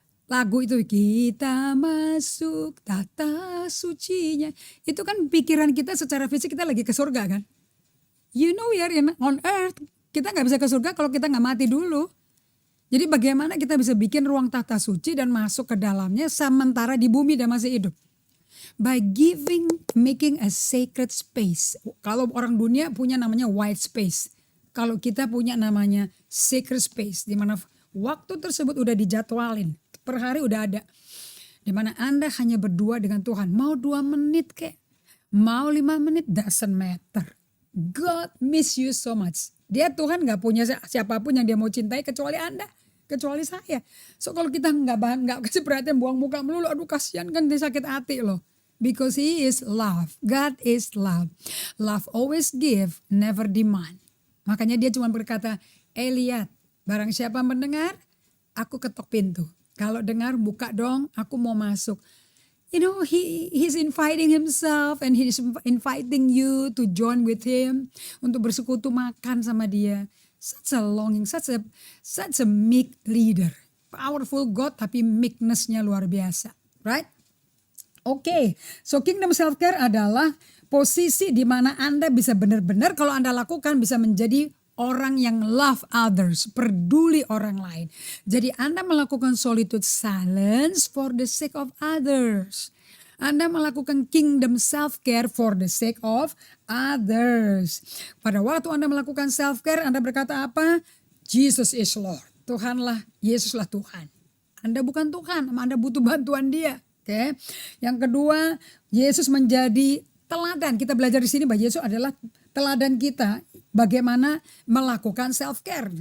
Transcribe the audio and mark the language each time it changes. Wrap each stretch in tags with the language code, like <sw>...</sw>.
<id>Lagu itu, kita masuk tata sucinya. Itu kan pikiran kita secara fisik kita lagi ke surga kan.</id> <en>You know we are on earth.</en> <id>Kita gak bisa ke surga kalau kita gak mati dulu. Jadi bagaimana kita bisa bikin ruang tata suci dan masuk ke dalamnya sementara di bumi dan masih hidup.</id> <en>By making a sacred space.</en> <id>Kalau orang dunia punya namanya white space. Kalau kita punya namanya sacred space. Di mana waktu tersebut udah dijadwalin. Per hari udah ada. Di mana Anda hanya berdua dengan Tuhan. Mau 2 menit kek. Mau 5 menit</id> <en>doesn't matter. God miss you so much.</en> <id>Dia Tuhan gak punya siapapun yang dia mau cintai kecuali Anda. Kecuali saya. So kalau kita gak kasih perhatian buang muka melulu. Aduh kasihan kan dia sakit hati loh.</id> <en>Because he is love. God is love. Love always give, never demand.</en> <id>Makanya dia cuma berkata, lihat barang siapa mendengar, aku ketok pintu. Kalau dengar buka dong, aku mau masuk.</id> <en>You know, he's inviting himself and he's inviting you to join with him.</en> <id>Untuk bersekutu makan sama dia.</id> <en>Such a longing, such a meek leader.</en> <id>Powerful God tapi meekness-nya luar biasa. Right? Okay, so kingdom self-care adalah posisi di mana Anda bisa benar-benar kalau Anda lakukan bisa menjadi orang yang</id> <en>love others,</en> <id>peduli orang lain. Jadi Anda melakukan solitude silence</id> <en>for the sake of others.</en> <id>Anda melakukan kingdom self-care</id> <en>for the sake of others.</en> <id>Pada waktu Anda melakukan self-care, Anda berkata apa?</id> <en>Jesus is Lord.</en> <id>Tuhanlah, Yesuslah Tuhan. Anda bukan Tuhan, Anda butuh bantuan dia. Oke. Yang kedua, Yesus menjadi teladan. Kita belajar di sini bahwa Yesus adalah teladan kita bagaimana melakukan self-care.</id>